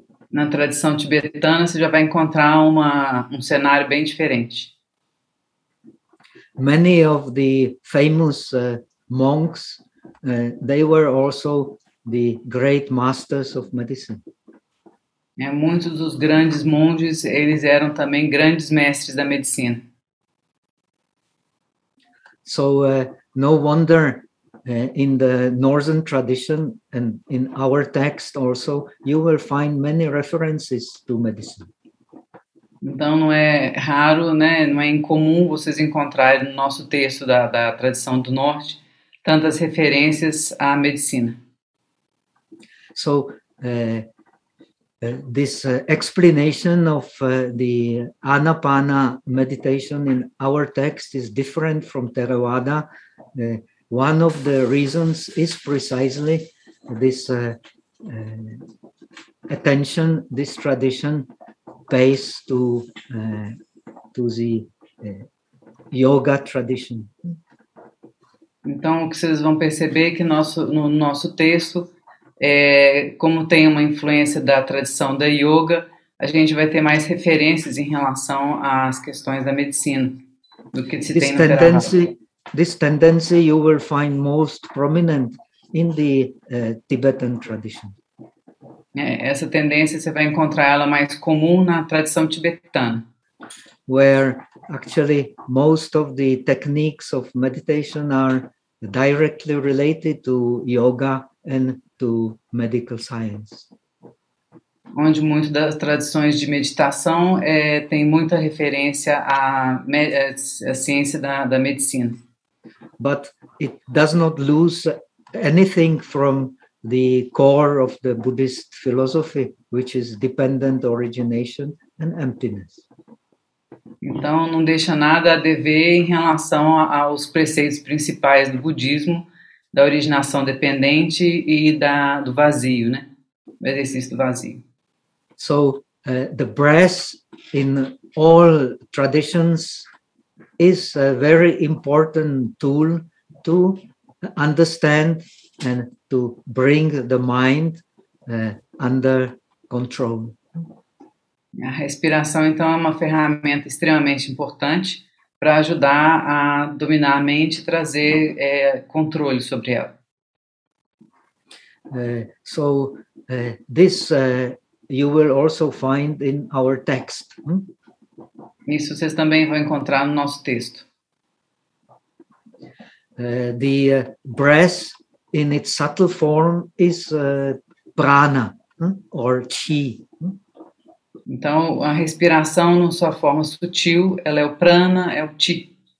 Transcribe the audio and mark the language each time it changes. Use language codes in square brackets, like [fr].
[pt] Na tradição tibetana, você já vai encontrar um cenário bem diferente. [en] Many of the famous monks, they were also the great masters of medicine. [pt] Muitos dos grandes monges, eles eram também grandes mestres da medicina. [en] So, no wonder in the northern tradition and in our text also, you will find many references to medicine. [pt] Então, não é raro, né? Não é incomum vocês encontrarem no nosso texto da tradição do norte tantas referências à medicina. [en] So, this explanation of the Anapana meditation in our text is different from Theravada. One of the reasons is precisely this attention, this tradition pays to the yoga tradition. [pt] Então, o que vocês vão perceber é que no nosso texto, como tem uma influência da tradição da yoga, a gente vai ter mais referências em relação às questões da medicina do que se tem no Theravada. [en] This tendency you will find most prominent in the Tibetan tradition. [pt] Essa tendência você vai encontrar ela mais comum na tradição tibetana. [en] Where actually most of the techniques of meditation are directly related to yoga and to medical science. [pt] Onde muitas das tradições de meditação tem muita referência à ciência da medicina. [en] But it does not lose anything from the core of the Buddhist philosophy, which is dependent origination and emptiness. [pt] Então, não deixa nada a dever em relação aos preceitos principais do budismo, da originação dependente e do vazio, né? O exercício do vazio. [en] So, the breath in all traditions is a very important tool to understand and to bring the mind under control. [pt] A respiração, então, é uma ferramenta extremamente importante para ajudar a dominar a mente e trazer controle sobre ela. [en] So, this you will also find in our text. [pt] Isso vocês também vão encontrar no nosso texto. [en] The breath in its subtle form is prana, or chi. [pt] Então, a respiração, na sua forma sutil, ela é o prana, é o chi.